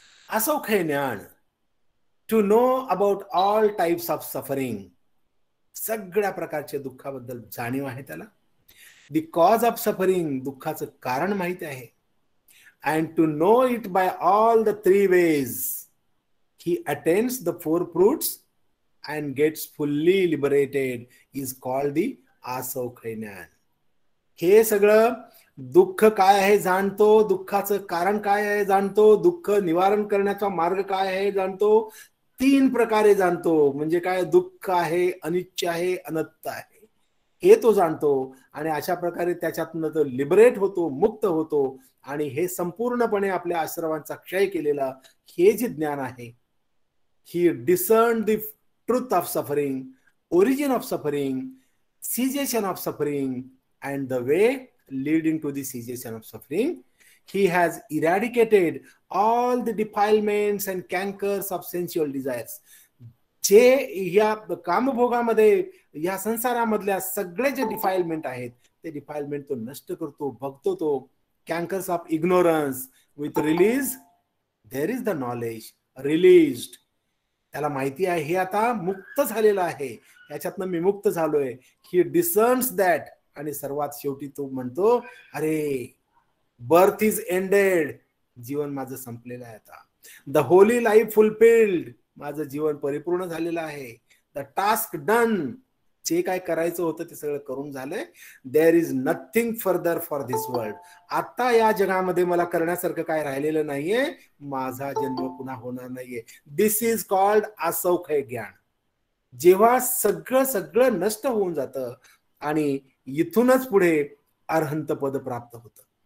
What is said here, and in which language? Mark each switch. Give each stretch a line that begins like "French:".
Marathi: आसौख्य ज्ञान,
English: to know about all types of suffering,
Marathi: सगळ्या प्रकारच्या दुःखाबद्दल जाणीव आहे त्याला.
English: the cause of suffering,
Marathi: दुःखाचं कारण माहिती आहे.
English: And to know it by all the 3 ways, he attains the four fruits and gets fully liberated is called the आसौख ज्ञान.
Marathi: हे सगळं दुःख काय आहे जाणतो, दुःखाचं कारण काय आहे जाणतो, दुःख निवारण करण्याचा मार्ग काय आहे जाणतो, 3 प्रकारे जाणतो. म्हणजे काय, दुःख आहे, अनित्य आहे, अनंत आहे, हे तो जाणतो. आणि अशा प्रकारे त्याच्यातनं तो लिबरेट होतो, मुक्त होतो. आणि हे संपूर्णपणे आपल्या आश्रमांचा क्षय केलेला हे जे ज्ञान आहे,
English: He discern the truth of suffering, origin of suffering, cessation of suffering and the way leading to the cessation of suffering. He has eradicated all the defilements and cankers of sensual desires.
Marathi: जे या कामभोगामध्ये, या संसारामधल्या सगळे जे defilement आहेत, ते defilement तो नष्ट करतो, बघतो तो.
English: Cankers of ignorance with release there is the knowledge released.
Marathi: त्याला माहिती आहे हे आता मुक्त झालेलं आहे, याच्यातनं मी मुक्त झालोय.
English: He discerns that.
Marathi: आणि सर्वात शेवटी तो म्हणतो, अरे
English: birth is ended,
Marathi: जीवन माझं संपलेलं आहे आता.
English: the whole life fulfilled,
Marathi: माझं जीवन परिपूर्ण झालेलं आहे.
English: the task done,
Marathi: जे काय करायचं होतं ते सगळं करून झालंय.
English: There is nothing further for this world.
Marathi: आता या जगामध्ये मला करण्यासारखं काय राहिलेलं नाहीये, माझा जन्म पुन्हा होणार नाहीये.
English: this is called
Marathi: आसौख ज्ञान. जेव्हा सगळं सगळं नष्ट होऊन जातं आणि इथूनच पुढे अरहंत पद प्राप्त होतं.